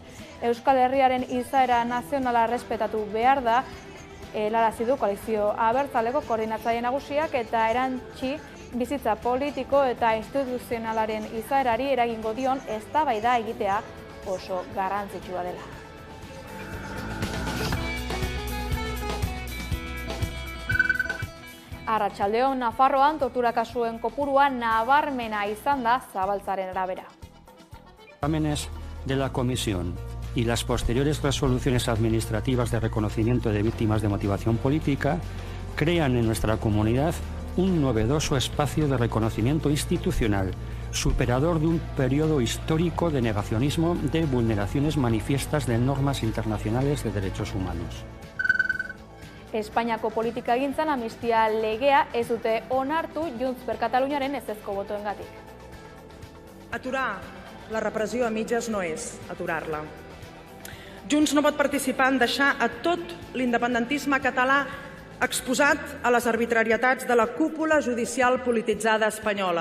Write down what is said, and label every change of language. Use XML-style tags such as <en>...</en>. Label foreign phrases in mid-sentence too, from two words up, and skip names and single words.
<eu>Euskal Herriaren izaera nazionala errespetatu behar da, helarazi du koalizio abertzaleko koordinatzaile nagusiak eta erantsi bizitza politiko eta instituzionalaren izaerari eragingo dion eztabaida egitea oso garrantzitsua dela. Arratsaldeon, Nafarroan tortura kasuen kopurua nabarmena izan da zabaltzaren arabera.</eu> <es>Exámenes de la comisión y las posteriores resoluciones administrativas de reconocimiento de víctimas de motivación política crean en nuestra comunidad un novedoso espacio de reconocimiento institucional, superador de un periodo histórico de negacionismo de vulneraciones manifiestas de normas internacionales de derechos humanos.</es> <eu>Espainiako politikagintzan amnistia legea ez dute onartu Junts per Catalunyaren ezezko botoengatik.</eu> <ca>Aturar la repressió a mitges no és aturar-la. Junts no pot participar en deixar a tot l'independentisme català exposat a les arbitrarietats de la cúpula judicial polititzada espanyola.</ca>